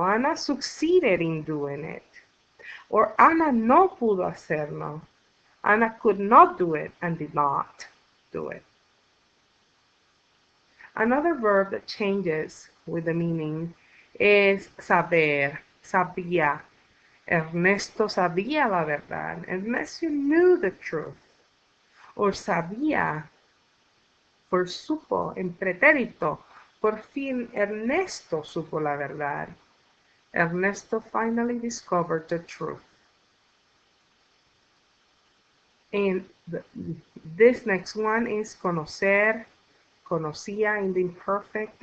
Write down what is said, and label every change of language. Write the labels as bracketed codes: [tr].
[en] Ana succeeded in doing it. Or Ana [es] no pudo hacerlo. [en] Ana could not do it and did not do it. Another verb that changes with the meaning is saber, sabía. [es] Ernesto sabía la verdad. [en] Ernesto knew the truth. [es] Or sabía, por supo, en pretérito. Por fin Ernesto supo la verdad. [en] Ernesto finally discovered the truth. And this next one is conocer, conocía in the imperfect.